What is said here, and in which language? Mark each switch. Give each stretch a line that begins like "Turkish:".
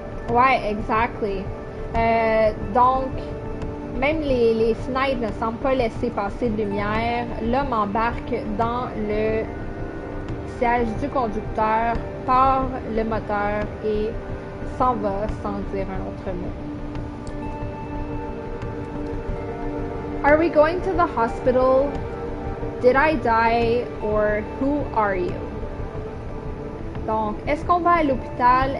French: ouais, exactly. Donc, même les fenêtres ne semblent pas laisser passer de lumière. L'homme embarque dans le siège du conducteur, part le moteur et s'en va sans dire un autre mot.
English: Are we going to the hospital? Did I die? Or who are you?
French: Donc, est-ce qu'on va à l'hôpital?